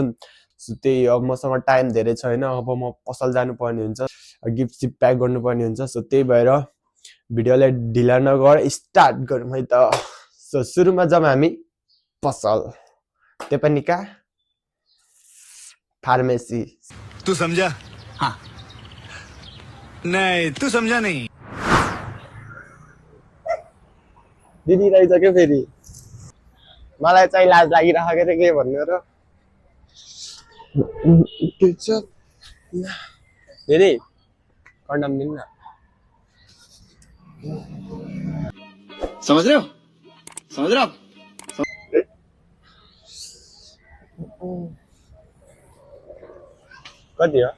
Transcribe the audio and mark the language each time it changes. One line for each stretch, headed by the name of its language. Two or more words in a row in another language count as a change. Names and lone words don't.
Nepali: त्यही अब मसँग टाइम धेरै छैन, अब म पसल जानुपर्ने हुन्छ, गिफ्ट सिफ्ट प्याक गर्नुपर्ने हुन्छ। सो त्यही भएर भिडियोलाई ढिला नगर स्टार्ट गरौँ है त। सो सुरुमा जाऊँ हामी पसल, त्यो पनि कहाँ? फार्मेसी।
Hindi: तू समझा? हाँ। नहीं तू समझा नहीं।
Nepali: दिदी रहेछ क्या फेरि, मलाई चाहिँ लाज लागिरहेको थियो के भन्नु र। के छ दिदी, कन्डम दिनु न।
Hindi: समझ रहे हो? समझ रहे हो?
Nepali: कति हो?